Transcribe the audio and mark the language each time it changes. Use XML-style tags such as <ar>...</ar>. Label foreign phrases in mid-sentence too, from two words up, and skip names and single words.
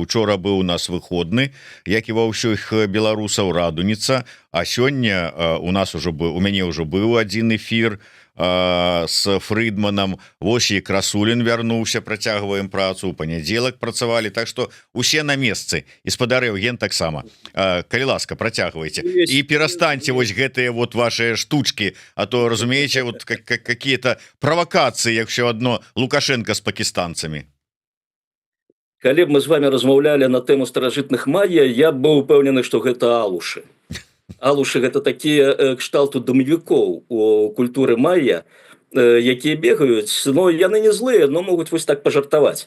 <be>Учора быў у нас выходны, як і ва ўсіх беларусаў, радуніца, а сёння у мяне ўжо быў адзін эфір с Фрыдманам. Вось і Красулін вярнуўся, працягваем працу, у панядзелак працавалі, так што усе на месцы, і спадар Яўген таксама. Калі ласка, працягвайце і перастаньце вось гэтыя</be> <ru>вот ваши</ru> <be>штучки, а то, разумееце,</be> <ru>вот какие-то правокации,</ru> <be>як все одно Лукашенко с пакистанцами. Калі б мы з вами размаўлялі на тэму старажытных майя, я б быў упэўнены, што гэта алушы. Алушы гэта такія кшталту дамавікоў у культуры майя, якія бегаюць, но яны не злыя, но могуць вось так пажартаваць.</be>